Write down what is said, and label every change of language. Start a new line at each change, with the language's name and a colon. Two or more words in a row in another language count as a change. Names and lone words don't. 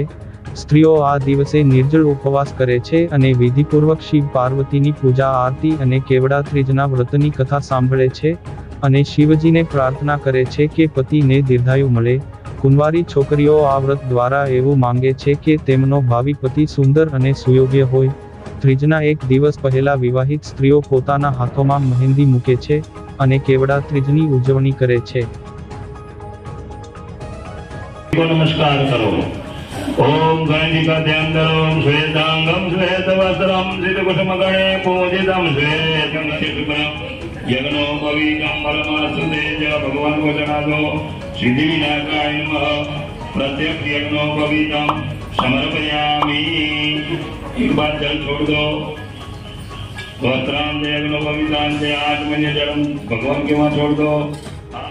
Gujarati: સ્ત્રીઓ આ દિવસે નિર્જળ ઉપવાસ કરે છે અને વિધિપૂર્વક શિવ પાર્વતીની પૂજા આરતી અને કેવડા ત્રીજના વ્રતની કથા સાંભળે છે અને શિવજીને પ્રાર્થના કરે છે કે પતિને દીર્ઘાયુ મળે। કુંવારી છોકરીઓ આ વ્રત દ્વારા એવું માંગે છે કે તેમનો ભાવિ પતિ સુંદર અને સુયોગ્ય હોય। ત્રીજના એક દિવસ પહેલા વિવાહિત સ્ત્રીઓ પોતાના હાથોમાં મહેંદી મૂકે છે અને કેવડા ત્રીજની ઉજવણી કરે છે।
Hindi: नमस्कार करो।
Sanskrit: ओम गणिकाद्यंतरम श्वेतांगम श्वेतवस्त्रम सिद्धकुसुमगणे पूजितम श्वेतं यज्ञो पवित्रं परमासुतेज भगवान वचनादो सिद्धि विनायकाय नमः। प्रत्यक्ष यज्ञो पवित्रं समर्पयामि।
Hindi: एक बार जल छोड़ दो।
Sanskrit: वस्त्रांत यज्ञो पवित्रांत आत्मन्य जलम
Hindi: भगवान के वहां छोड़ दो।